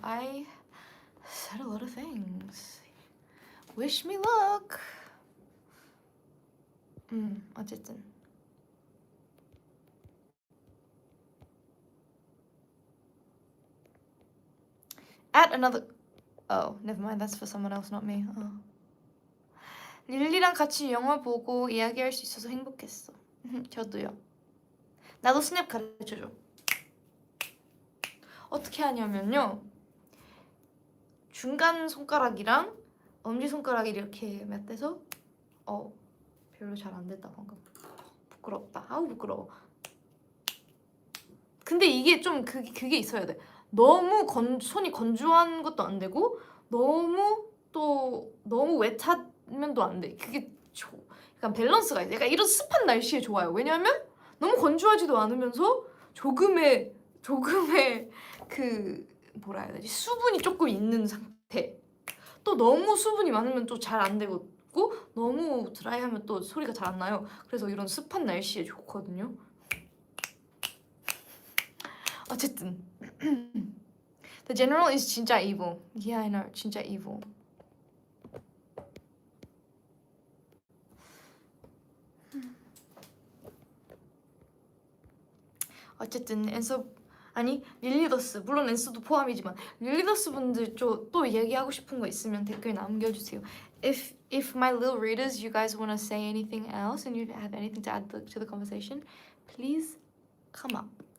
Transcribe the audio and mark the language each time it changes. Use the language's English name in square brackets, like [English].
[English] I said a lot of things. Wish me luck. [Korean] 어쨌든. [English] At another. Oh, never mind. That's for someone else, not me. Oh. [Korean] 릴리랑 같이 영화 보고 이야기할 수 있어서 행복했어. 저도요. 나도 스냅 가르쳐줘. 어떻게 하냐면요. 중간 손가락이랑 엄지손가락이 이렇게 맞대서 별로 잘 안 됐다 방금. 부끄럽다. 아우 부끄러워. 근데 이게 좀 그게 있어야 돼. 너무 손이 건조한 것도 안 되고 너무 웨트하면 또 안 돼. 그게 약간 밸런스가 있어. 약간 이런 습한 날씨에 좋아요. 왜냐면 너무 건조하지도 않으면서 조금의 그 뭐라 해야 되지? 수분이 조금 있는 상태. 또 너무 수분이 많으면 또 잘 안 되고 너무 드라이하면 또 소리가 잘 안 나요. 그래서 이런 습한 날씨에 좋거든요. 어쨌든 [English] The General is [Korean] 진짜 [English] evil. Yeah, I know. [Korean] 진짜 [English] evil. [Korean] 어쨌든 릴리더스 물론 앤서도 포함이지만 릴리더스 분들 또 얘기하고 싶은 거 있으면 댓글 남겨주세요. [English] If my little readers, you guys want to say anything else and you have anything to add to the conversation, please comment.